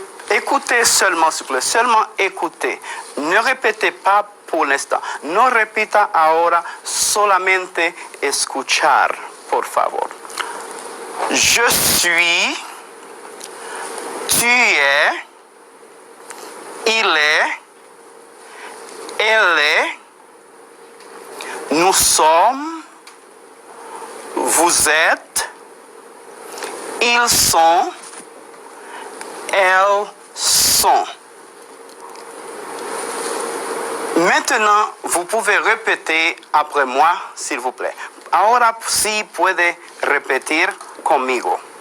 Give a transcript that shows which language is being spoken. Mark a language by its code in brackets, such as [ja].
[fr] Écoutez seulement, s'il vous plaît, seulement écoutez. Ne répétez pas por l'instant. [es] No repita ahora, solamente escuchar, por favor. [fr] Je suis, tu es, il est, elle est, nous sommes, vous êtes, ils sont, elles sont. Maintenant, vous pouvez répéter après moi, s'il vous plaît. [es] Ahora sí puede repetir conmigo.